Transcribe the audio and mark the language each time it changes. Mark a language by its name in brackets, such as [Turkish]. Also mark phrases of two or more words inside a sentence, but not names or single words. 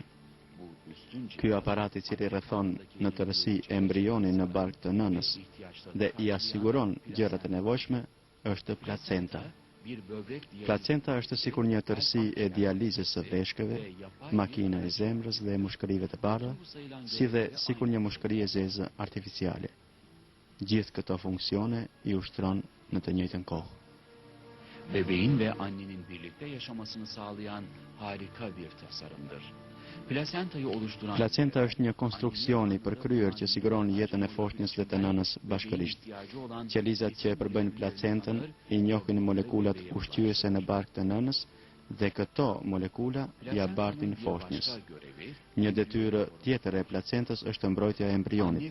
[Albanian] Ky aparat i cili rrethon në tërësi embrionin në bark të nënës dhe i asiguron gjërat e nevojshme është placenta. Placenta është sikur një tërësi e dializës së veshkëve, makina e zemrës dhe mushkërive të bardha, si dhe sikur një mushkëri e zezë artificiale. Gjithë këto funksione i ushtron në të njëjtën kohë. [Turkish] Bebeğin ve annenin birlikte yaşamasını sağlayan harika bir tasarımdır. [Albanian] Placenta është një konstruksion i përkryer që siguron jetën e foshnjës dhe të nënës bashkërisht. Qelizat që e përbëjnë placentën i njohin molekulat ushqyese në bark të nënës dhe këto molekula ja bartin foshnjës. Një detyrë tjetër e placentës është mbrojtja e embrionit.